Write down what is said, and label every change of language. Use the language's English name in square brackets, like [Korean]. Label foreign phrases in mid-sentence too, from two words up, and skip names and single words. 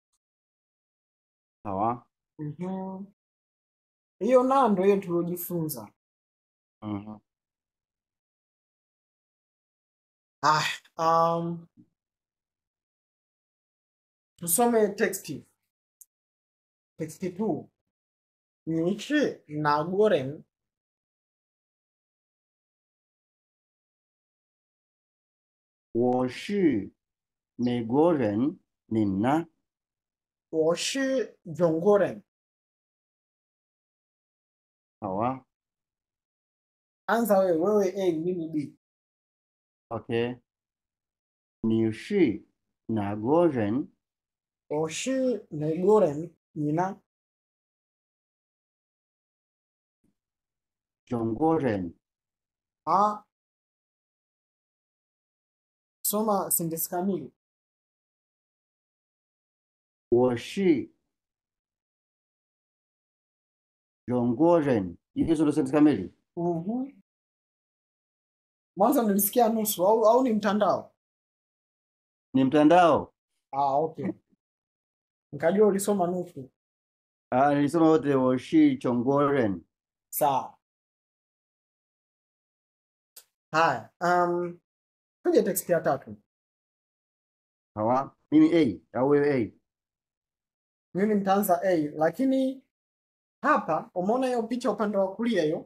[Swahili] Hiyo ndio hiyo tuliojifunza. Tusome text 2. [Chinese] 你是哪国人. 我是美国人，你呢？我是中国人。好啊。 [Swahili] Anza wewe A, mimi B. [Chinese] Okay. 你是哪国人？我是美国人，你呢？中国人。 [Swahili] Soma sentensi kamili. [Chinese] 我是中国人。 [Swahili] Hiyo ndio sentensi kamili. Mwanzo nilisikia nusu au ni mtandao? Ni mtandao. Okay. Nikajua ulisoma nusu. Nilisoma wote. [Chinese] 我是中国人。 [Swahili] Sawa. Haya, kuja text ya 3. Sawa. Mimi A au wewe A? Mimi nitaanza A, lakini hapa umeona hiyo picha upande wa kulia hiyo?